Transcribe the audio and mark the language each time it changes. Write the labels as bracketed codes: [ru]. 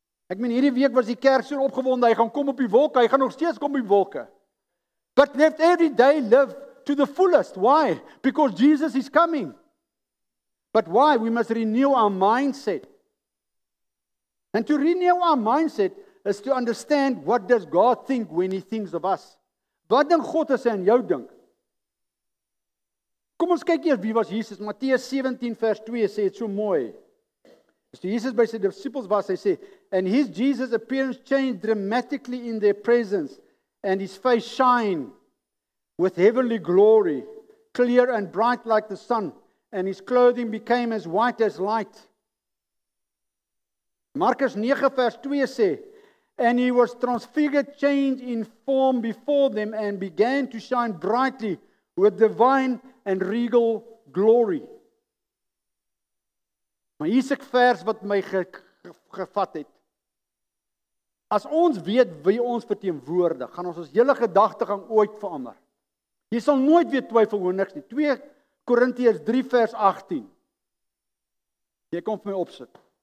[af] Ek meen, hierdie week was die kerk so opgewonde, hy gaan kom op die wolke, hy gaan nog steeds kom op die wolke. [en] But let every day live to the fullest. Why? Because Jesus is coming. But why? We must renew our mindset. And to renew our mindset is to understand what does God think when He thinks of us. [af] Wat dink God as hy aan jou dink? Kom ons kyk eers wie was Jesus. Matteus 17 vers 2 sê dit so mooi. As Jesus by sy disciples was, hy sê, [en] and his Jesus appearance changed dramatically in their presence, and his face shine with heavenly glory, clear and bright like the sun, and his clothing became as white as light. [af] Markus 9 vers 2 sê, [en] and he was transfigured, changed in form before them, and began to shine brightly with divine and regal glory. [af] Maar hier's 'n vers wat my gevat het. As ons weet wie ons verteenwoordig, gaan ons hele gedagtegang ooit verander. Jy sal nooit weer twyfel oor niks nie. 2 Korintiërs 3 vers 18. Jy kom vir my opsit.